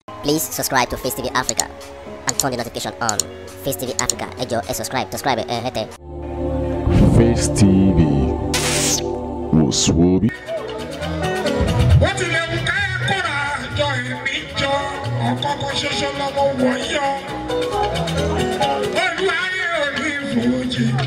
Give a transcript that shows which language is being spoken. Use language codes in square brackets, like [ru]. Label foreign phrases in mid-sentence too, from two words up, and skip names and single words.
[en] Please subscribe to Face T V Africa and turn the notification on. Face T V Africa, [yo] ẹ jọ̀ọ́, ẹ [en] subscribe, subscribe, [yo] ẹ hẹ́tẹ̀. Face T V, wò sùn orí. Bó tilẹ̀ wù ká ẹ kóra jọ èmi jọ, ọ̀kan kan ṣoṣo lọmọ wọ̀ yọ. Olúwa ayé ò ní fújì.